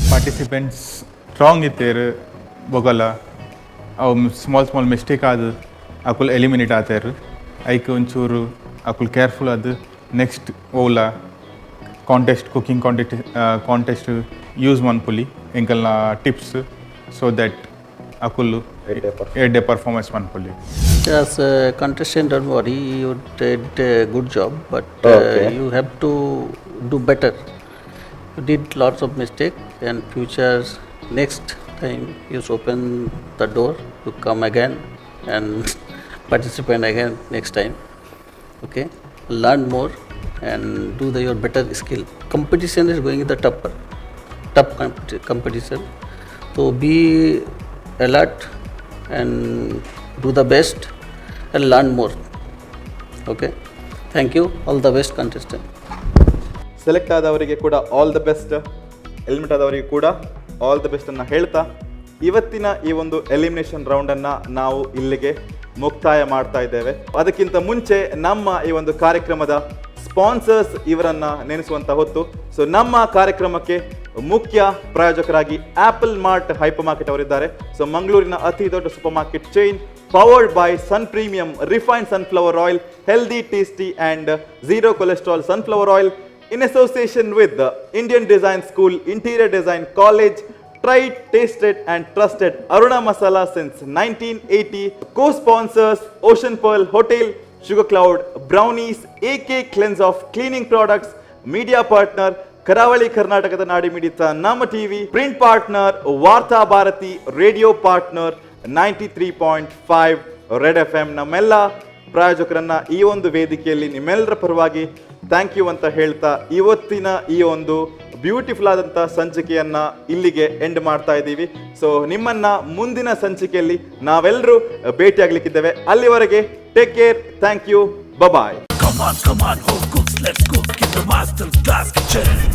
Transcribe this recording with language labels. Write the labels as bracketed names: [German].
[Tulu] Participants strong ಇತ್ತೇರು ಬೊಗಲ ಅವು small mistake ಆದ ಅಕುಲ್ ಎಲಿಮಿನೇಟ್ ಆತೇರು. ಐಕ್ ಒಂಚೂರು ಅಕುಲ್ ಕೇರ್ಫುಲ್ ಅದು ನೆಕ್ಸ್ಟ್ ಓಲ ಕುಕಿಂಗ್ ಕಾಂಟೆಸ್ಟ್ ಯೂಸ್ ಮನ್ಪುಲಿ ಎಂಕಲ್ನ ಟಿಪ್ಸ್ ಸೊ ದಟ್ ಅಕುಲ್ ಎಡ್ಡೆ performance ಮನ್ಪುಲಿ. [English] As a contestant, don't worry, you did a good job, but you have to do better. You did lots of mistakes, and futures next time you open the door to come again and participate again next time. Okay, learn more and do your better skill. Competition is going in the tough competition. So be alert and do the best and learn more. Okay. Thank you. All the best contestant. [Kannada] Select ಆದವರಿಗೆ ಕೂಡ all the best, eliminate ಆದವರಿಗೆ ಕೂಡ all the best ಅನ್ನು ಹೇಳ್ತಾ ಇವತ್ತಿನ ಈ ಒಂದು elimination ರೌಂಡನ್ನು ನಾವು ಇಲ್ಲಿಗೆ ಮುಕ್ತಾಯ ಮಾಡ್ತಾ ಇದ್ದೇವೆ. ಅದಕ್ಕಿಂತ ಮುಂಚೆ ನಮ್ಮ ಈ ಒಂದು ಕಾರ್ಯಕ್ರಮದ ಸ್ಪಾನ್ಸರ್ಸ್ ಇವರನ್ನು ನೆನೆಸುವಂಥ ಹೊತ್ತು. ಸೊ ನಮ್ಮ ಕಾರ್ಯಕ್ರಮಕ್ಕೆ ಮುಖ್ಯ ಪ್ರಾಯೋಜಕರಾಗಿ ಆಪಲ್ ಮಾರ್ಟ್ ಹೈಪರ್ ಮಾರ್ಕೆಟ್ ಅವರಿದ್ದಾರೆ. ಸೊ ಮಂಗಳೂರಿನ ಅತಿ ದೊಡ್ಡ super market chain, [English] powered by Sun Premium Refined Sunflower Oil, Healthy, Tasty and Zero Cholesterol Sunflower Oil, in association with the Indian Design School, Interior Design College, tried, tasted and trusted Aruna Masala since 1980. Co-sponsors Ocean Pearl Hotel, Sugar Cloud Brownies, AK Cleanse of Cleaning Products, media partner [Kannada] ಕರಾವಳಿ ಕರ್ನಾಟಕದ ನಾಡಿ ಮಿಡಿತ ನಮ್ಮ TV, print partner ವಾರ್ತಾ Bharati, radio partner 93.5 red FM. ನಮ್ಮೆಲ್ಲ ಪ್ರಾಯೋಜಕರನ್ನ ಈ ಒಂದು ವೇದಿಕೆಯಲ್ಲಿ ನಿಮ್ಮೆಲ್ಲರ ಪರವಾಗಿ ಥ್ಯಾಂಕ್ ಯು ಅಂತ ಹೇಳ್ತಾ ಇವತ್ತಿನ ಈ ಒಂದು ಬ್ಯೂಟಿಫುಲ್ ಆದಂಥ ಸಂಚಿಕೆಯನ್ನ ಇಲ್ಲಿಗೆ ಎಂಡ್ ಮಾಡ್ತಾ ಇದ್ದೀವಿ. ಸೊ ನಿಮ್ಮನ್ನ ಮುಂದಿನ ಸಂಚಿಕೆಯಲ್ಲಿ ನಾವೆಲ್ಲರೂ ಭೇಟಿಯಾಗಲಿಕ್ಕಿದ್ದೇವೆ. ಅಲ್ಲಿವರೆಗೆ take care, thank you, bye. [English] Come on, home cooks, let's cook in the Master Class Kitchen.